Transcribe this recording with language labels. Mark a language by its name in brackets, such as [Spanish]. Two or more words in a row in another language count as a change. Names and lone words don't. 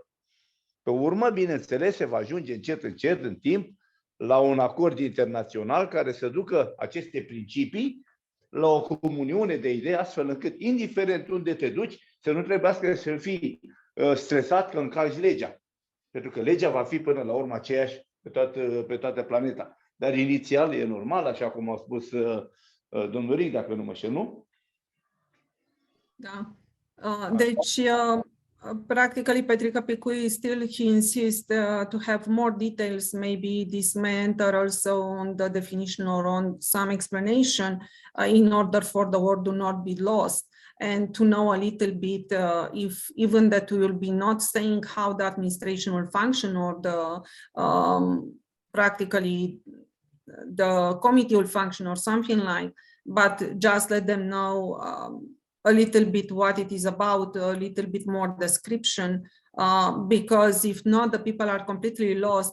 [Romanian] Pe urmă, bineînțeles, se va ajunge încet, în timp, la un acord internațional care să ducă aceste principii la o comuniune de idei, astfel încât, indiferent unde te duci, să nu trebuiască să fii stresat că încalci legea. Pentru că legea va fi până la urmă aceeași pe toată planeta. Dar inițial e normal, așa cum a spus domnul Ric, dacă nu mă știu, nu? Da. Deci, [English] practically, Petrica Picui still he insists to have more details. Maybe this may enter also on the definition or on some explanation in order for the word to not be lost and to know a little bit if even that we will be not saying how the administration will function or the practically the committee will function or something like, but just let them know a little bit what it is about, a little bit more description, because if not, the people are completely lost.